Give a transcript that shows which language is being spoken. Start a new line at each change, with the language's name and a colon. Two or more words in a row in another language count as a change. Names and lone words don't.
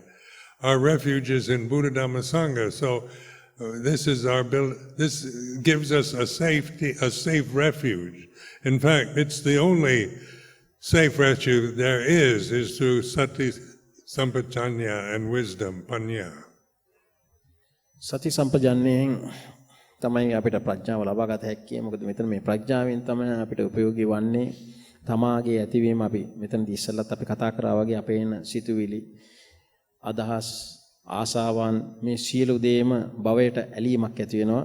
English: Our refuge is in Buddha Dhamma Sangha. So this gives us a safe refuge. In fact, it's the only safe refuge there is through
Pali: Sati Sampajanya
English: and wisdom, Panya.
Sinhala: සති සම්පජන්ණයෙන් තමයි අපිට ප්‍රඥාව ලබා ගත හැක්කේ. මොකද මෙතන මේ ප්‍රඥාවෙන් තමයි අපිට ප්‍රයෝගී වන්නේ තමාගේ ඇතිවීම. අපි මෙතනදී ඉස්සෙල්ලත් අපි කතා කරා වගේ අපේ එන සිතුවිලි අදහස් ආසාවන් මේ සියලු දේම භවයට ඇලීමක් ඇති වෙනවා.